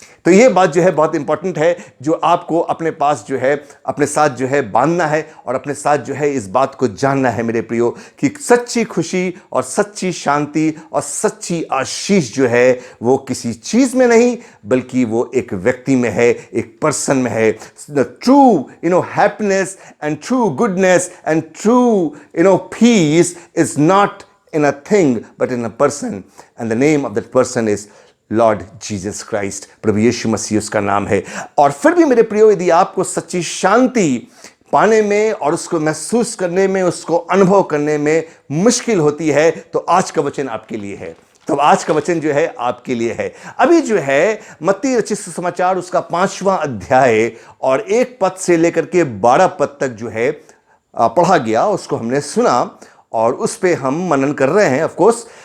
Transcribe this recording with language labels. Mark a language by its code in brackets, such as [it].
[hi] तो ये बात जो है बहुत इंपॉर्टेंट है, जो आपको अपने पास जो है अपने साथ जो है बांधना है और अपने साथ जो है इस बात को जानना है मेरे प्रियो, कि सच्ची खुशी और सच्ची शांति और सच्ची आशीष जो है वो किसी चीज में नहीं, बल्कि वो एक व्यक्ति में है, एक पर्सन में है। [en] True happiness and true goodness and true peace is not in a thing but in a person, and the name of that person is Lord Jesus Christ. [hi] प्रभु यीशु मसीह उसका नाम है। और फिर भी मेरे प्रियो, यदि आपको सच्ची शांति पाने में और उसको महसूस करने में, उसको अनुभव करने में मुश्किल होती है, तो आज का वचन आपके लिए है। तो आज का वचन जो है आपके लिए है। अभी जो है मत्ती रचित सुसमाचार उसका 5वां अध्याय और 1 पद से लेकर के 12 पद तक जो है पढ़ा गया, उसको हमने सुना और उस पे हम मनन कर रहे हैं ऑफ कोर्स।